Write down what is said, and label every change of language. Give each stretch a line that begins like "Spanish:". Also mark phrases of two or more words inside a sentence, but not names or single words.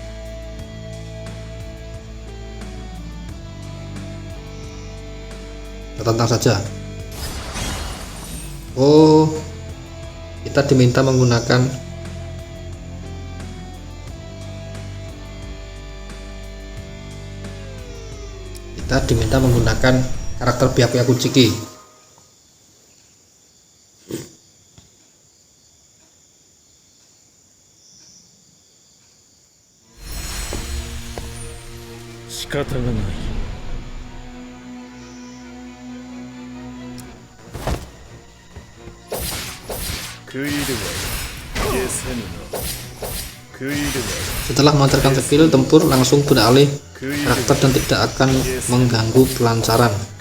Indonesian: Tantang saja. Oh, kita diminta menggunakan karakter Byakuya Kuchiki.
Japanese: 仕方がない.
Indonesian: Setelah melancarkan skill, tempur langsung beralih karakter dan tidak akan mengganggu pelancaran.